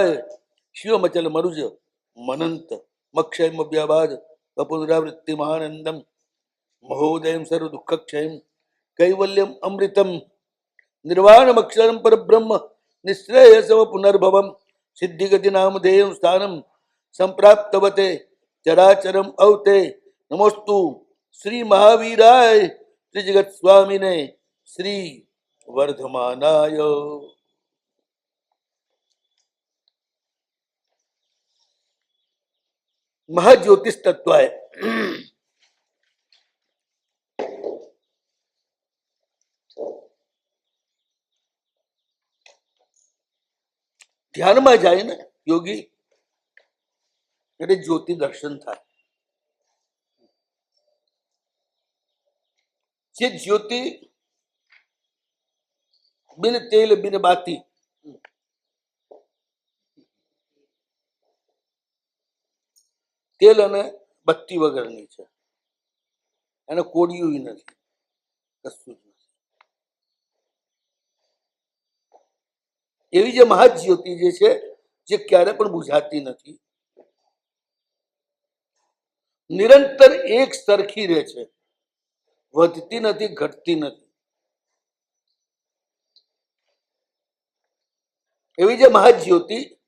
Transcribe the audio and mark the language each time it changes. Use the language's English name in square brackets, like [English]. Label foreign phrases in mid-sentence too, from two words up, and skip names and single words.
[Sanskrit] शिवमचल मरुज मनंत मक्षय व्याबाद पुनरावृत्ति महानंदम महोदयम सर्व दुख क्षय कैवल्यम अमृतम निर्वाणमक्षरम परब्रह्म निःश्रेयसम पुनर्भवम सिद्धिगति नामधेयं स्थानम संप्राप्तवते चराचरम अवते नमोस्तु श्री महावीराय श्री जगत स्वामिने श्री वर्धमानाय [Hindi] महाज्योतिष तत्वाय ध्यान में जाए ना योगी ज्योति दर्शन था ज्योति बिन तेल बिन बाती [Gujarati] तेल અને બત્તી વગરની છે એને કોડિયું નથી કશું જ નથી એવી જે મહાજ્યોતિ જે છે જે ક્યારે પણ બુઝાતી નથી નિરંતર એક સરખી રહે છે વધતી નથી ઘટતી નથી એવી જે મહાજ્યોતિ